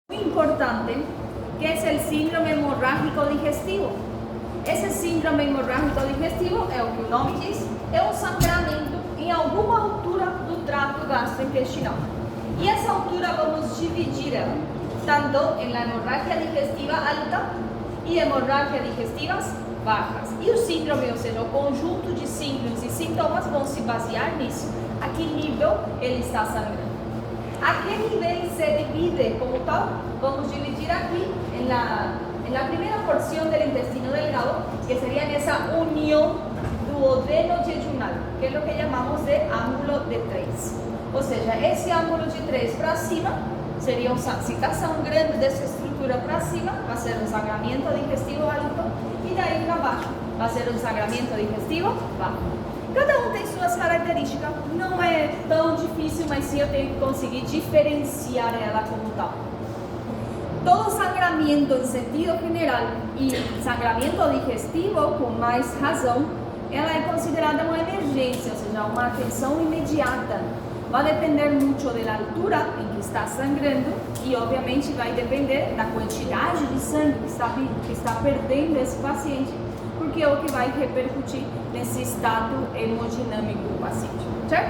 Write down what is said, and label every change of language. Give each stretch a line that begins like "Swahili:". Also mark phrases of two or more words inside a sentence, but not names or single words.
Spanish: importante, que es el síndrome hemorrágico digestivo.
Portuguese: Esse síndrome hemorrágico digestivo é o que o nome diz, é um sangramento em alguma altura do trato gastrointestinal. E essa altura vamos dividir ela, tanto em hemorragia digestiva alta e hemorragia digestivas bajas. E o síndrome, ou seja, o conjunto de síndromes e sintomas vão se basear nisso. A que nível ele está sangrando. A que nível se divide como tal? Vamos dividir aqui
Spanish: en la primera porción del intestino delgado, que sería en esa unión duodeno-jejunal, que es lo que llamamos de ángulo de 3. O sea, ese ángulo de 3
Portuguese: para cima
Spanish: sería si está sangrando de esa estructura
Portuguese: para cima,
Spanish: va a ser un sangramiento digestivo alto, y de ahí para abajo va a ser un sangramiento digestivo bajo.
Portuguese: Cada um tem suas características, não é tão difícil, mas sim eu tenho que conseguir diferenciar ela como tal.
Spanish: Todo sangramento en sentido general y sangramento digestivo con más razón,
Portuguese: ela é considerada uma emergência, ou seja, uma atenção imediata. Vai depender muito da altura em que está sangrando e, obviamente, vai depender da quantidade de sangue que está perdendo esse paciente, porque é o que vai repercutir nesse estado hemodinâmico do paciente, certo?